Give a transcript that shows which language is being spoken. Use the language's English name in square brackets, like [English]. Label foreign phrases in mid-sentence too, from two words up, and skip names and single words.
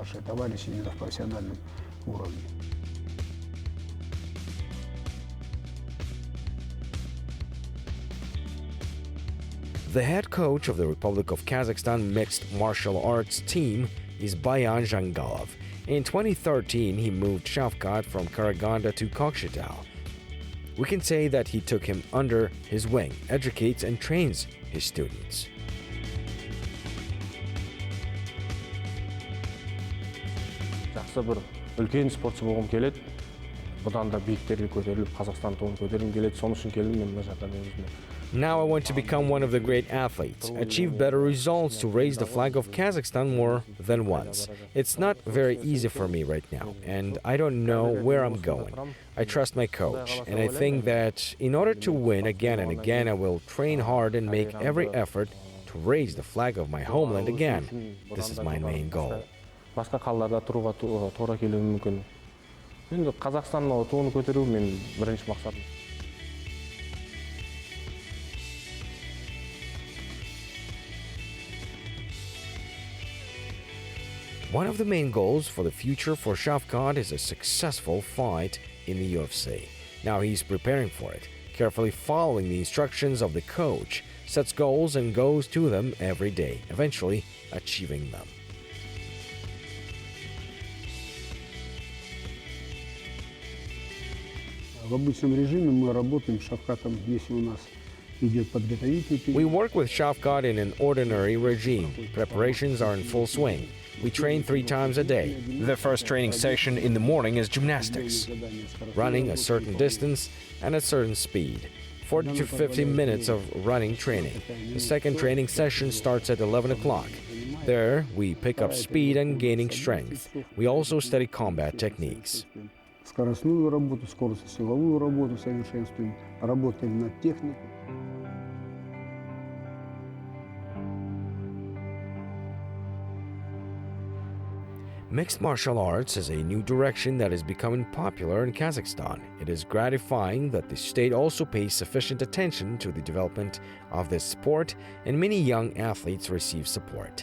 [English] The head coach of the Republic of Kazakhstan mixed martial arts team is Bayan Jangalov. In 2013, he moved Shavkat from Karaganda to Kokshetau. We can say that he took him under his wing, educates and trains his students. [Kazakh] Жақсы бір үлкен спортшы болғым келеді. Бұдан да биіктерге көтеріліп, Қазақстан туын көтергім келеді. Соның үшін келдім мен мына жаққа негізінде. [English] Now I want to become one of the great athletes, achieve better results to raise the flag of Kazakhstan more than once. It's not very easy for me right now, and I don't know where I'm going. I trust my coach, and I think that in order to win again and again, I will train hard and make every effort to raise the flag of my homeland again. This is my main goal. [Kazakh] Басқа қалаларда тұруға тура келуі мүмкін. Енді Қазақстанның туын көтеру мен бірінші мақсатым. [English] One of the main goals for the future for Shavkat is a successful fight in the UFC. Now he's preparing for it, carefully following the instructions of the coach, sets goals and goes to them every day, eventually achieving them. [Russian] В обычном режиме мы работаем с Shavkatом, если у нас идет подготовительный период. [English] We work with Shavkat in an ordinary regime. Preparations are in full swing. We train 3 times a day. The first training session in the morning is gymnastics, running a certain distance and a certain speed. 40 to 50 minutes of running training. The second training session starts at 11 o'clock. There, we pick up speed and gaining strength. We also study combat techniques. [Russian] Скоростную работу, скоростно-силовую работу совершенствуем, работаем над техникой. [English] Mixed martial arts is a new direction that is becoming popular in Kazakhstan. It is gratifying that the state also pays sufficient attention to the development of this sport, and many young athletes receive support.